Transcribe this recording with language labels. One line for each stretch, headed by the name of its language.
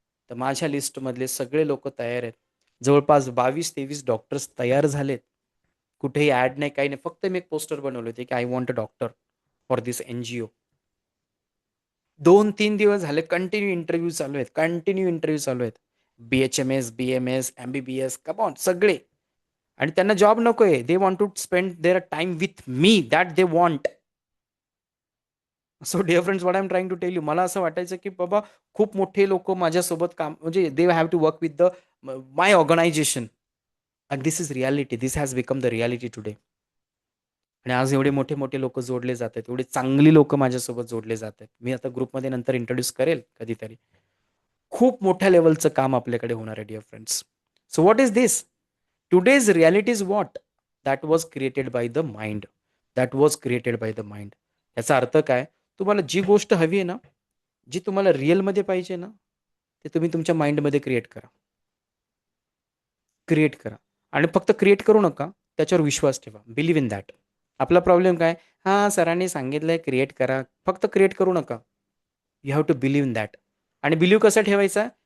Marathi: तर माझ्या लिस्टमधले सगळे लोक तयार आहेत. जवळपास 22-23 डॉक्टर्स तयार झालेत. कुठेही ॲड नाही, काही नाही. फक्त मी एक पोस्टर बनवले होते की
English: I want a doctor for this NGO.
Marathi: 2-3 दिवस झाले कंटिन्यू इंटरव्ह्यू चालू आहेत. BHMS, BMS, MBBS, कमॉन सगळे. आणि त्यांना जॉब नकोय.
English: They want to spend their time with me, that they want. So dear friends, what I am trying to tell you,
Marathi: मला असं वाटायचं की बाबा खूप मोठे लोक माझ्यासोबत काम, म्हणजे
English: They have to work with the my organisation. And this is reality. This has become the reality today.
Marathi: आणि आज एवढे मोठे मोठे लोक जोडले जात आहेत, एवढे चांगली लोक माझ्यासोबत जोडले जात आहेत. मी आता ग्रुपमध्ये नंतर इंट्रोड्यूस करेल कधीतरी. खूप मोठ्या लेवलचं काम आपल्याकडे होणार आहे dear friends.
English: So what is this? Today's reality is what? That was created by the mind.
Marathi: याचा अर्थ काय? तुम्हाला जी गोष्ट हवी आहे ना, जी तुम्हाला रिअलमध्ये पाहिजे ना, ते तुम्ही तुमच्या माइंडमध्ये क्रिएट करा. आणि फक्त क्रिएट करू नका, त्याच्यावर विश्वास ठेवा.
English: Believe in that.
Marathi: आपला प्रॉब्लेम काय? सरांनी सांगितलंय क्रिएट करा. फक्त क्रिएट करू नका.
English: You have to believe in that.
Marathi: आणि बिलीव्ह कसं ठेवायचा?